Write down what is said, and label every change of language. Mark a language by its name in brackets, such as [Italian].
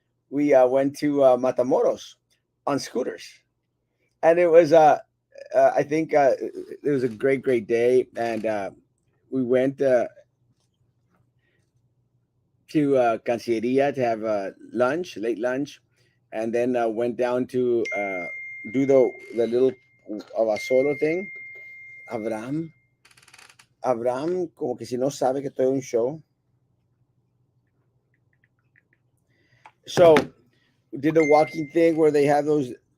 [English] We went to Matamoros on scooters, and it was I think it was a great day, and we went to Cancilleria to have lunch, late lunch, and then went down to do the little Avasolo thing. [Spanish] Abraham, Abraham, como que si no sabe que estoy en un show. [English] So did the walking thing where they have those.